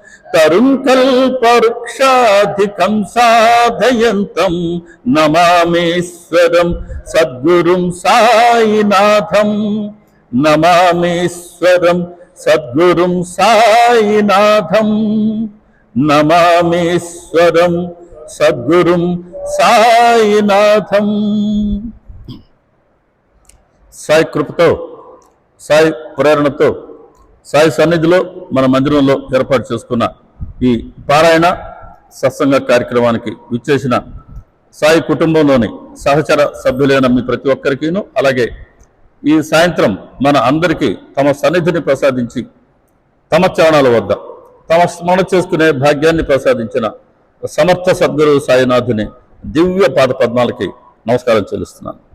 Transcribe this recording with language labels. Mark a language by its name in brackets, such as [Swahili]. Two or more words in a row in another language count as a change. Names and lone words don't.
[Sanskrit] तरुणकल्पवृक्षाधिकं साधयन्तं नमामीश्वरं सद्गुरुं साईनाथं नमामीश्वरं सद्गुरुं साईनाथं नमामीश्वरं सद्गुरुं సాయినాథం। [Telugu] సాయి కృపతో సాయి ప్రేరణతో సాయి సన్నిధిలో మన మందిరంలో ఏర్పాటు చేసుకున్న ఈ పారాయణ సత్సంగ కార్యక్రమానికి విచ్చేసిన సాయి కుటుంబంలోని సహచర సభ్యులైన మీ ప్రతి ఒక్కరికిను, అలాగే ఈ సాయంత్రం మన అందరికీ తమ సన్నిధిని ప్రసాదించి తమ చరణాల వద్ద తమ స్మరణ చేసుకునే భాగ్యాన్ని ప్రసాదించిన సమర్థ సద్గురు సాయినాథుని దివ్య పాద పద్మాలకి నమస్కారం చెల్లిస్తున్నాను।